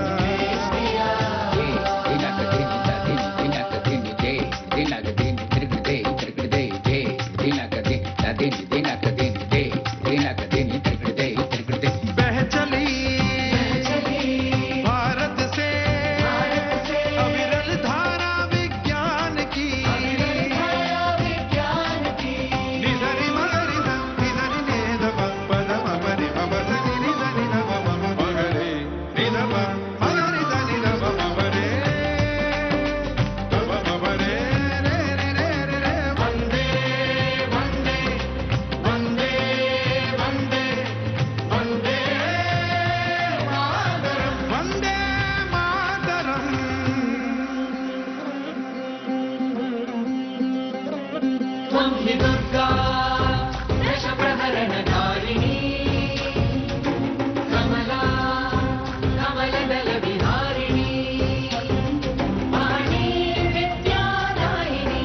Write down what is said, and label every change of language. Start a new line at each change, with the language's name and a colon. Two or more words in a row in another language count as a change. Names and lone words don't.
Hindi: बह चली भारत से अविरल धारा विज्ञान की। निधरि मगरि ध निधरि निध प पद म परि म प ध नि नि ध नि ध प म म ग रे नि ध प मगरि ध नि ध प म प रे ध प म प रे रे रे रे रे रे।
Sanskrit: वंदे वंदे वंदे वंदे वंदे मातरम, वंदे मातरम। त्वं हि दुर्गा दशप्रहरणधारिणी, कमला कमलदलविहारिणी, वाणी विद्यादायिनी।